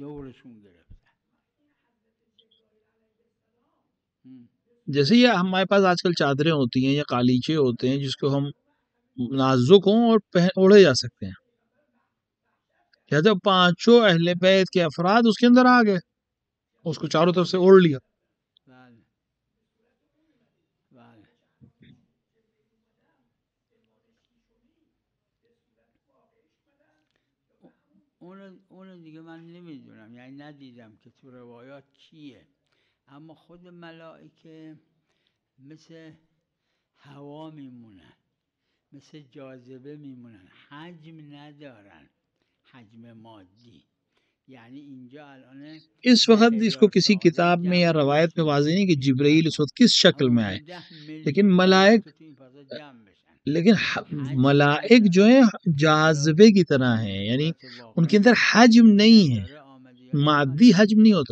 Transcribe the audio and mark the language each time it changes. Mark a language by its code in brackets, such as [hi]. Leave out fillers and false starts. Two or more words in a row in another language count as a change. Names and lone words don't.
[ur] جیسے یہ ہمارے پاس آج کل چادریں ہوتی ہیں یا قالیچے ہوتے ہیں جس کو ہم نازک ہوں اور اوڑھے جا سکتے ہیں. جب 5 اہل بیت کے افراد اس کے اندر آ گئے، اس کو چاروں طرف سے اوڑھ لیا. [fa] اون دیگه من نمیدونم، یعنی ندیدم که تو روایات چیه، اما خود ملائکه مثل هوا میمونن، مثل جاذبه میمونن، حجم ندارن، حجم مادی. یعنی اینجا الان [ur] اس وقت اس کو کسی کتاب میں یا روایت میں واضح نہیں کہ جبرائیل اس وقت کس شکل میں آئے، لیکن ملائک جو ہیں جاذبے کی طرح ہیں، یعنی ان کے اندر حجم نہیں ہے، مادی حجم نہیں ہوتا.